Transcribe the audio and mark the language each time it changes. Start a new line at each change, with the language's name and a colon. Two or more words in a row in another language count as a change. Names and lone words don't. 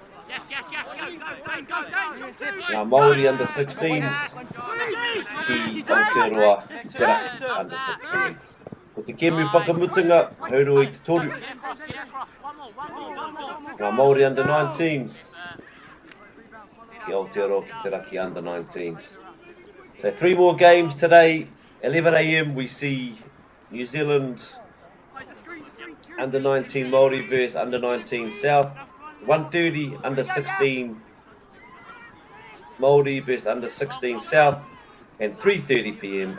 Māori: Ngā Māori
English: under 16s.
Māori: Ki Aotearoa Perak
English: under 16s.
Māori: Ko te kēmu whakamutunga, hauru I te toru. Ngā Māori
English: under 19s.
Māori: Ki Aotearoa ki te raki
English: under 19s. So 3 more games today. 11 AM we see New Zealand under 19 Māori versus under 19 South. 1:30 under 16 Māori versus under 16 South, and 3:30 p.m.